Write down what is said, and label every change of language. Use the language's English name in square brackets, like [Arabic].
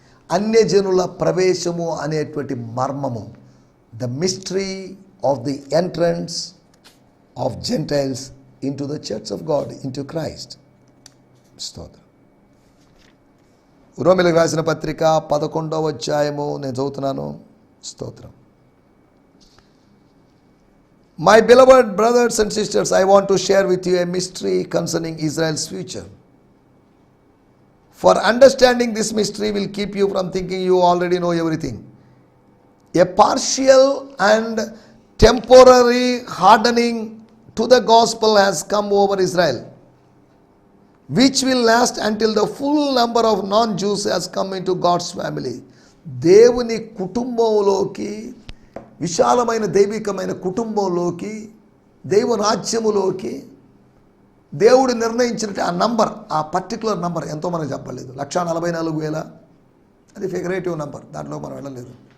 [Telugu] అన్యజనుల ప్రవేశము అనేటువంటి మర్మము, [English] The mystery of the entrance of gentiles into the church of God, into Christ. స్తోత్రం. [Telugu] రోమీయులకు రాసిన పత్రిక 11వ అధ్యాయము నేను చదువుతున్నాను. స్తోత్రం. [English] My beloved brothers and sisters, I want to share with you a mystery concerning Israel's future. For understanding this mystery will keep you from thinking you already know everything. A partial and temporary hardening to the gospel has come over Israel, which will last until the full number of non-Jews has come into God's family. [Telugu] దేవుని కుటుంబంలోకి, విశాలమైన దైవికమైన కుటుంబంలోకి, దైవ రాజ్యములోకి దేవుడు నిర్ణయించినట్టు ఆ number, ఆ particular number ఎంతో మనకు చెప్పలేదు. 144,000 అది ఫిగరేటివ్ నంబర్, దాంట్లో మనం వెళ్ళలేదు.